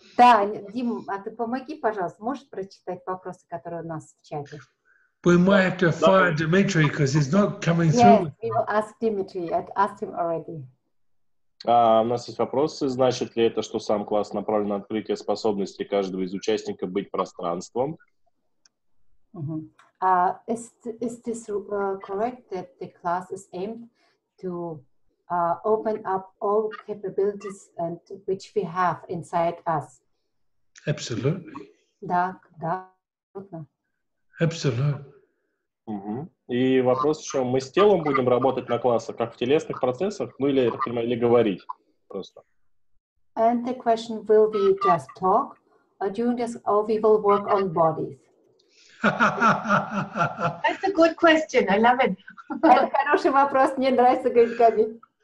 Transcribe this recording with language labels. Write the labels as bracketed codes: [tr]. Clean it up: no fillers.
[ru] Да, Дим, а ты помоги, пожалуйста, можешь прочитать вопросы, которые у нас в чате? [en] We might have to fire Dmitry because he's not coming Yes, through. we will ask Dimitri. I asked him already. [ru] У нас есть вопросы. Значит ли это, что сам класс направлен на открытие способности каждого из участников быть пространством? [en] Is this correct that the class is aimed to open up all capabilities and which we have inside us? Absolutely. [ru] Да. [en] Absolutely. [ru] И вопрос еще, мы с телом будем работать на классах, как в телесных процессах, ну или, я так понимаю, или говорить просто? [en] And the question, will we just talk during this, or we will work on bodies? That's a good question. I love it. [ru] Это хороший вопрос, мне нравится, говорит Габи.